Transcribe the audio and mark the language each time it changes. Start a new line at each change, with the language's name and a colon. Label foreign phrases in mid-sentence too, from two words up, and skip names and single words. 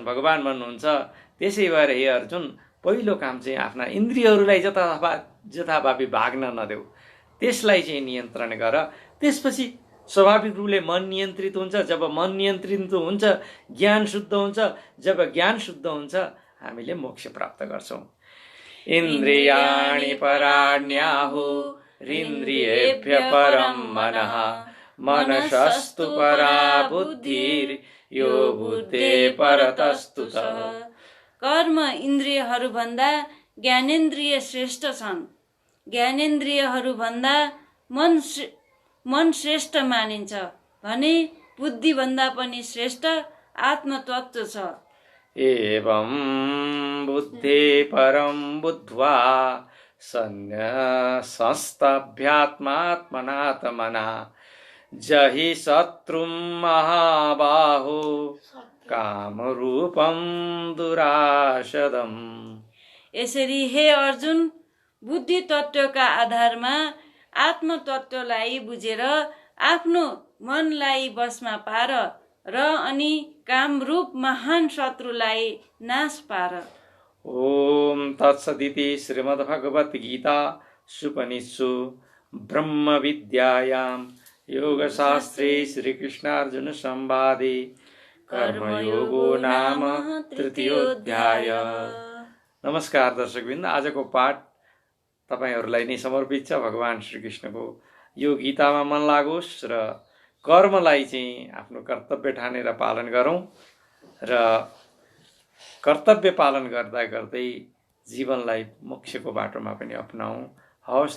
Nepali: भगवान् भन्नुहुन्छ त्यसै भएर हे अर्जुन, पहिलो काम चाहिँ आफ्ना इन्द्रियहरूलाई जथाभावी भाग्न नदेऊ, त्यसलाई चाहिँ नियन्त्रण गर। त्यसपछि स्वाभाविक रूपले मन नियन्त्रित हुन्छ। जब मन नियन्त्रित हुन्छ ज्ञान शुद्ध हुन्छ। जब ज्ञान शुद्ध हुन्छ हामीले मोक्ष प्राप्त गर्छौँ।
Sanskrit: इन्द्रियाणि पराण्याहुरिन्द्रियेभ्य परं मनः मनसस्तु परा बुद्धिर् यो बुद्धे परतस्तु च।
Nepali: कर्म इन्द्रियहरूभन्दा ज्ञानेन्द्रिय श्रेष्ठ छन्। ज्ञानेन्द्रियहरूभन्दा मन श्रेष्ठ मानिन्छ भने बुद्धिभन्दा पनि श्रेष्ठ आत्मतत्त्व छ।
Sanskrit: एवं बुद्धे परं बुद्ध्वा संस्तभ्यात्मात्मनात्मना जहि शत्रुं महाबाहो कामरूपं दुराशदम्।
Nepali: यसरी हे अर्जुन, बुद्धि तत्त्वका आधारमा आत्मतत्त्वलाई बुझेर आफ्नो मनलाई वशमा पार र अनि कामरूप महान शत्रुलाई नाश पार।
Sanskrit: ओम तत्सदिति श्रीमद्भगवद्गीतासूपनिषत्सु ब्रह्मविद्यायां योगशास्त्रे श्रीकृष्णार्जुन संवादे कर्मयोगो नाम तृतीयोऽध्याय।
Nepali: नमस्कार दर्शकवृन्द, आजको पाठ तपाईहरूलाई नै समर्पित छ। भगवान श्रीकृष्णको यो गीतामा मन लागोस् र कर्मलाई चाहिँ आफ्नो कर्तव्य ठानेर पालन गरौँ र कर्तव्य पालन गर्दा गर्दै जीवनलाई मोक्षको बाटोमा पनि अपनाऊ।